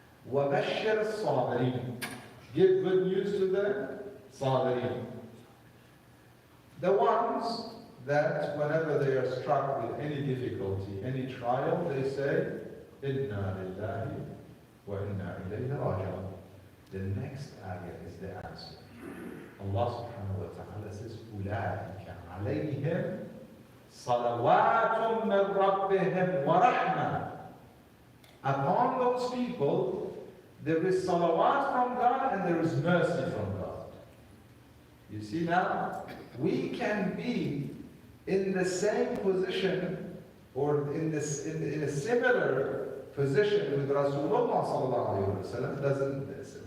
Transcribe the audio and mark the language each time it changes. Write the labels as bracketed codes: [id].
[ar] وَبَشِّرِ الصَّابِرِينَ. [en] Give good news to the Sabirin. The ones that whenever they are struck with any difficulty, any trial, they say, [ar] Inna lillahi wa inna ilayhi raji'un. [en] The next ayah is the answer. Allah subhanahu wa ta'ala says, [ar] أُولَٰئِكَ عَلَيْهِمْ صَلَوَاتٌ مِّن رَبِّهِمْ وَرَحْمَةٌ. [en] Upon those people, there is salawat from God and there is mercy from God. You see now, we can be in the same position or in a similar position with Rasulullah sallallahu alaihi wasallam.